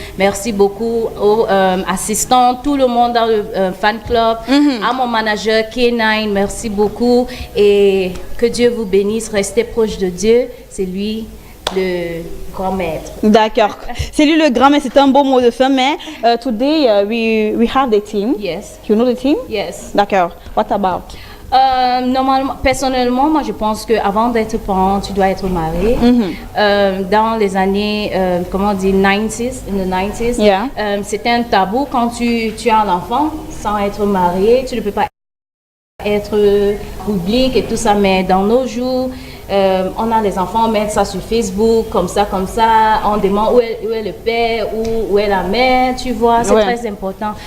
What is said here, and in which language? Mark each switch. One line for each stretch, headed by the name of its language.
French: Merci beaucoup aux assistants, tout le monde dans le fan club. À mon manager K9, merci beaucoup. Et que Dieu vous bénisse. Restez proche de Dieu. C'est lui le grand maître. D'accord. C'est lui le grand maître. C'est un beau mot de fin. Mais
English: today we have the team. Yes. You know the team? Yes.
French: D'accord.
English: What about?
French: Normalement, personnellement, moi je pense qu'avant d'être parent, tu dois être marié. Dans les années, comment on dit,
English: 90s, in the 90s,
French: c'était un tabou quand tu as un enfant sans être marié, tu ne peux pas être public et tout ça, mais dans nos jours, on a les enfants, on met ça sur Facebook, comme ça, on demande où est le père, où est la mère, tu vois, c'est très important.